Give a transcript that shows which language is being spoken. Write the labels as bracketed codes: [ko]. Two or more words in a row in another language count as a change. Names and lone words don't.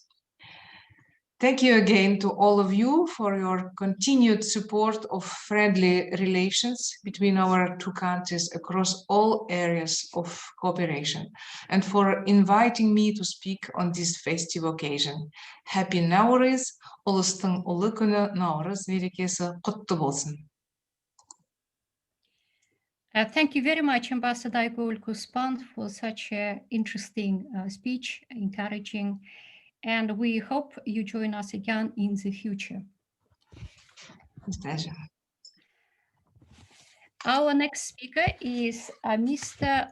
[en] Thank you again to all of you for your continued support of friendly relations between our two countries across all areas of cooperation and for inviting me to speak on this festive occasion. Happy Nowruz, [kk] Ulustың ұлы күні Nowruz мерекесі құтты болсын. [en] Thank you very much, Ambassador Aigul Kuspan, for such an interesting speech, encouraging, and we hope you join us again in the future. Pleasure. Our next speaker is Mr.